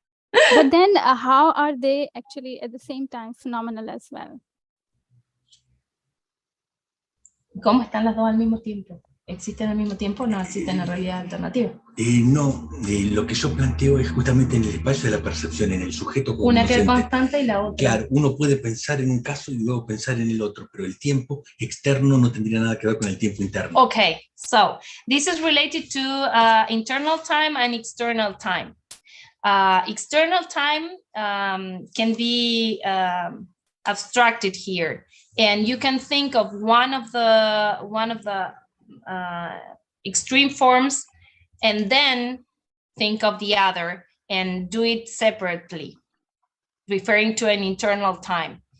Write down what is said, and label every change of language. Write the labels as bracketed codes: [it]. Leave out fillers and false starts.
[en] But then how are they actually at the same time phenomenal as well? [es] ¿Cómo están las dos al mismo tiempo? ¿Existen al mismo tiempo o no existen en realidad alternativas? No, lo que yo planteo es justamente en el espacio de la percepción, en el sujeto Una que es cognoscente. constante y la otra. Claro, uno puede pensar en un caso y luego pensar en el otro, pero el tiempo externo no tendría nada que ver con el tiempo interno. [en] Okay, so this is related to internal time and external time. External time can be abstracted here, and you can think of one of the extreme forms, and then think of the other and do it separately, referring to an internal time.